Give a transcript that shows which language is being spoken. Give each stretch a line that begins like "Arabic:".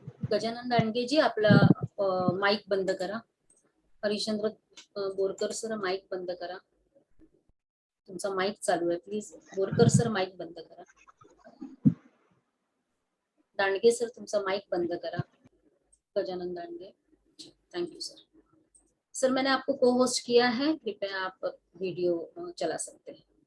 Marathi: गजानन दांडगे जी आपला माईक बंद करा। हरिश्चंद्र बोरकर सर माईक बंद करा। तुमचा माईक चालू आहे, प्लीज बोरकर सर माईक बंद करा। दांडगे सर तुमचा माइक बंद करा। Gajanan Dandge, thank you sir.
Hindi: Sir मैंने आपको को होस्ट किया है, कृपया आप वीडियो चला सकते हैं।